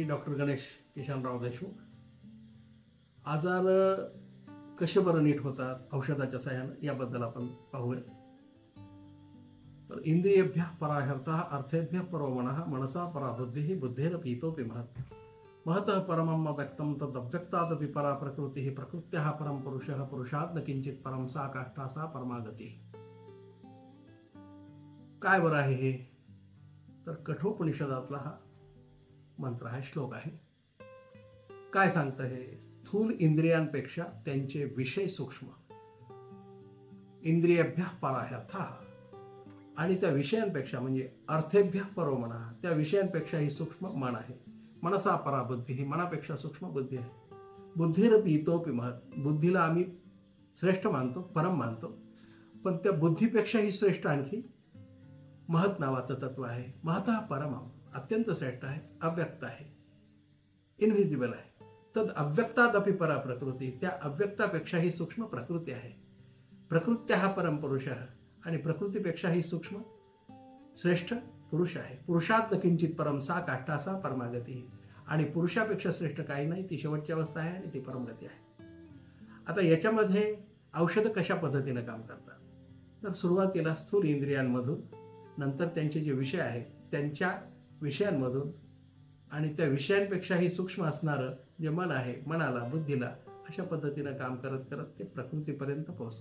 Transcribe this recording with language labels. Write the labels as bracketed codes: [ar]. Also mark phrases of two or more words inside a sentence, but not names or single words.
[mr] डॉक्टर गणेश किशनराव देशमुख. आजार कसे बरं नीट होतात औषधाच्या सहाय्याने याबद्दल आपण पाहूया. [sa] तर इंद्रियेभ्यः परा ह्यर्थः अर्थेभ्यः परो मनः मनसा परा बुद्धिः बुद्धेरपीतोऽपि महत् महतः परमम् अव्यक्तं तदव्यक्तादपि परा प्रकृतिः प्रकृत्याः परं पुरुषः पुरुषात् न किंचित परं सा काष्ठा सा परमागती. [mr] काय बरं आहे हे? तर कठोपनिषदातला हा मंत्र आहे, श्लोक आहे. काय सांगतं हे? स्थूल इंद्रियांपेक्षा त्यांचे विषय सूक्ष्म. [sa] इंद्रियेभ्यः परा ह्यर्थः, [mr] आणि त्या विषयांपेक्षा म्हणजे [sa] अर्थेभ्यः परो मनः, [mr] त्या विषयांपेक्षाही सूक्ष्म मन आहे. [sa] मनसा परा बुद्धी, [mr] ही मनापेक्षा सूक्ष्म बुद्धी आहे. [sa] बुद्धीरपि इतोपि महत्, [mr] बुद्धीला आम्ही श्रेष्ठ मानतो, परम मानतो, पण त्या बुद्धीपेक्षाही श्रेष्ठ आणखी महत् नावाचं तत्व आहे. [sa] महतः परमम, [mr] अत्यंत श्रेष्ठ आहे, अव्यक्त आहे, इनव्हिजिबल आहे. [sa] तद अव्यक्तादपि परा प्रकृती, [mr] त्या अव्यक्तापेक्षाही सूक्ष्म प्रकृती आहे. [sa] प्रकृत्याः परम पुरुषः, [mr] आणि प्रकृतीपेक्षाही सूक्ष्म श्रेष्ठ पुरुष आहे. [sa] पुरुषात न किंचित परम सा काष्ठा सा परमागती, [mr] आणि पुरुषापेक्षा श्रेष्ठ काही नाही, ती शेवटची अवस्था आहे आणि ती परमगती आहे. आता याच्यामध्ये औषधं कशा पद्धतीनं काम करतात? तर सुरुवातीला स्थूल इंद्रियांमधून, नंतर त्यांचे जे विषय आहेत त्यांच्या विषयांमधून, आणि त्या विषयांपेक्षाही सूक्ष्म असणारं जे मन आहे, मनाला, बुद्धीला, अशा पद्धतीनं काम करत करत ते प्रकृतीपर्यंत पोहोचतं.